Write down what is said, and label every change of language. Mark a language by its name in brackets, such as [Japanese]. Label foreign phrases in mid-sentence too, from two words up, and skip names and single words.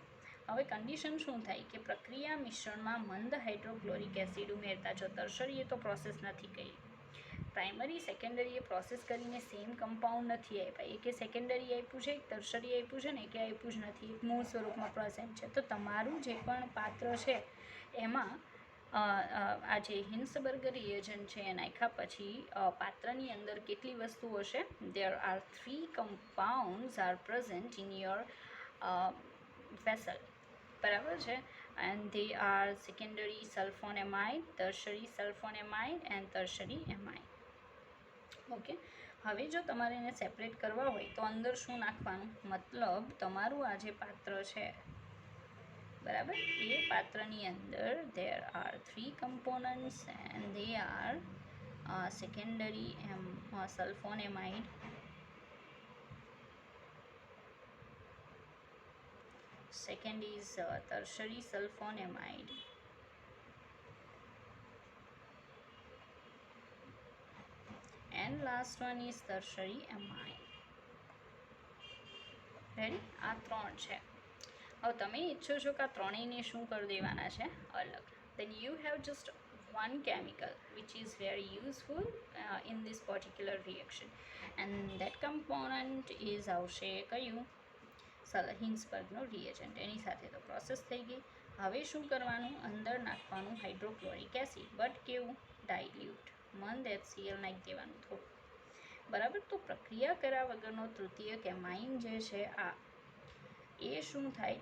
[Gujarati] હવે કન્ડિશન શું થાય કે પ્રક્રિયા મિશ્રણમાં મંદ હાઇડ્રોક્લોરિક એસિડ ઉમેરતા, જો ટર્શરીએ તો પ્રોસેસ નથી કરી, પ્રાઇમરી સેકન્ડરીએ પ્રોસેસ કરીને [English] same compound [Gujarati] નથી આપ્યા, એક સેકન્ડરી આપ્યું છે, એક ટર્શરી આપ્યું છે ને, એક આપ્યું જ નથી, એક મૂળ સ્વરૂપમાં પ્રેઝન્ટ છે. તો તમારું જે પણ પાત્ર છે એમાં આ જે હિન્સબર્ગ રિએજન્ટ છે એ નાખ્યા પછી પાત્રની અંદર કેટલી વસ્તુ હશે? [English] there are 3 compounds are present in your vessel. [Gujarati] બરાબર છે, [English] and they are secondary sulfonamide, tertiary sulfonamide and tertiary amine. [Gujarati] ઓકે, હવે જો તમારે એને સેપરેટ કરવા હોય તો અંદર શું નાખવાનું? મતલબ તમારું આ જે પાત્ર છે બરાબર, એ પાત્રની અંદર [English] there are 3 components and they are secondary sulfonamide, second is tertiary sulfonamide, and last one is tertiary amine. [Gujarati] રેડી? આ 3 છે. હવે તમે ઈચ્છો છો કે આ ત્રણેયને શું કરી દેવાના છે? અલગ. [English] then you have just one chemical which is very useful in this particular reaction, and that component is [Gujarati] આવશે કયું? હિન્સબર્ગનો રિએજન્ટ. એની સાથે તો પ્રોસેસ થઈ ગઈ. હવે શું કરવાનું? અંદર નાખવાનું હાઇડ્રોક્લોરિક એસિડ, બટ કેવું? ડાયલ્યુટ. મંદ HCl નાખી દેવાનું થોડું. બરાબર. તો પ્રક્રિયા કર્યા વગરનો તૃતીયક એમાઇન જે છે આ, એ શું થાય?